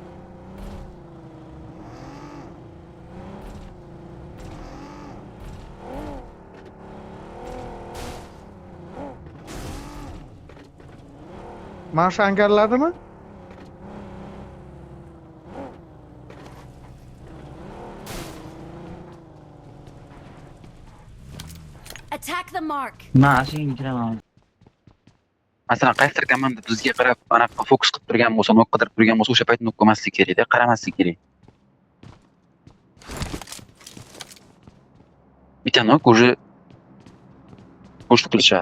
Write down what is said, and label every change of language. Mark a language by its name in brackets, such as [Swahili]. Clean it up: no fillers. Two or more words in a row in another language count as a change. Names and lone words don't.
[Uzbek] Mana shu angarladimi? [English] Attack the mark. [Uzbek] Men shunga kiraman. Masalan, qaysidir komanda bizga qarab, anaqa fokus qilib turgan bo'lsa, nok qidirib turgan bo'lsa, o'sha payt nok qilmaslik kerak-da, qaramaslik kerak. Bitta nok уже qo'shib qilishadi.